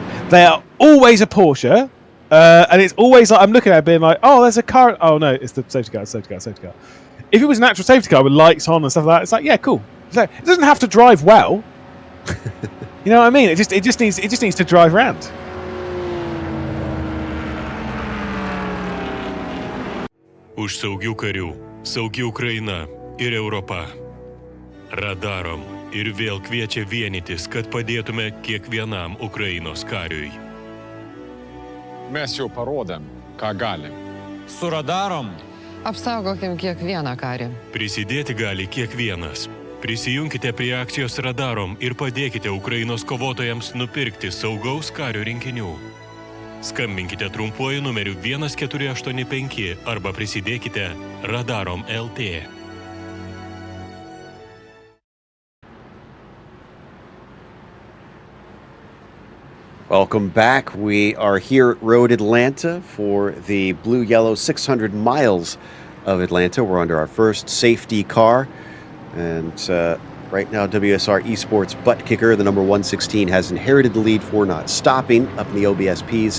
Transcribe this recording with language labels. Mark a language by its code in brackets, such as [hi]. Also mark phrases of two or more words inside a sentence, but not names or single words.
[en] They are always a Porsche, and it's always like I'm looking at it being like, oh, there's a car. Oh no, it's the safety car, safety car, safety car. If it was an actual safety car with lights on and stuff like that, it's like, yeah, cool. So it doesn't have to drive well. You know what I mean? It just needs to drive around. [lt] Už saugių karių, saugi Ukraina ir Europa. Radarom ir vėl kviečia vienytis, kad padėtume kiekvienam Ukrainos kariui. Mes jau parodėm, ką galim. Su radarom apsaugokim kiekvieną karį. Prisidėti gali kiekvienas. Prisijunkite prie akcijos Radarom ir padėkite Ukrainos kovotojams nupirkti saugaus kario rinkinių. Skambinkite trumpuoju numeriu 1485 arba prisidėkite Radarom LT. [en] Welcome back. We are here at Road Atlanta for the blue-yellow 600 miles of Atlanta. We're under our first safety car. And right now, WSR Esports butt kicker, the number 116, has inherited the lead for not stopping up in the OBSPs.